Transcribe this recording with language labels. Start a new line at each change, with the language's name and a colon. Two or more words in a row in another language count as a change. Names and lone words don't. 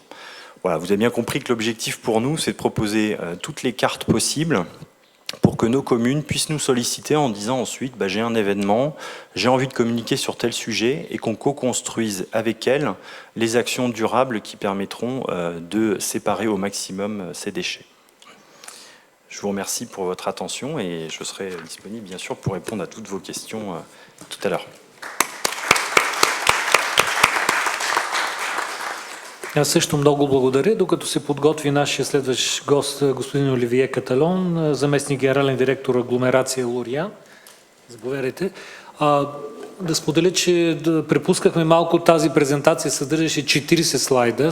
French: Voilà, vous avez bien compris que l'objectif pour nous, c'est de proposer toutes les cartes possibles pour que nos communes puissent nous solliciter en disant ensuite j'ai un événement, j'ai envie de communiquer sur tel sujet, et qu'on co-construise avec elles les actions durables qui permettront de séparer au maximum ces déchets. Je vous remercie pour votre attention et je serai disponible bien sûr pour répondre à toutes vos questions tout à l'heure.
Bulgarian: Аз също много благодаря. Докато се подготви нашия следващ гост, господин Оливие Каталон, заместник генерален директор агломерация Лория. Заповядайте. Да споделя, че препускахме малко, тази презентация съдържаше 40 слайда.